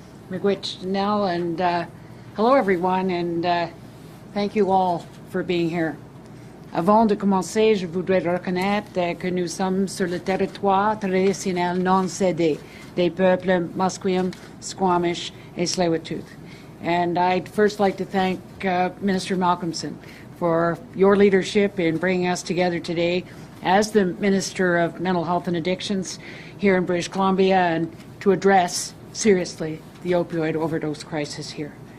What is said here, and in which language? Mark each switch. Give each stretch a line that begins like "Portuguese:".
English: Miigwech Nell, and hello everyone, and thank you all for being here.
French: Avant de commencer, je voudrais reconnaître que nous sommes sur le territoire traditionnel non cédé des peuples Musqueam, Squamish, et Tsleil-Waututh.
English: And I'd first like to thank Minister Malcolmson for your leadership in bringing us together today as the Minister of Mental Health and Addictions here in British Columbia, and to address seriously the opioid overdose crisis here.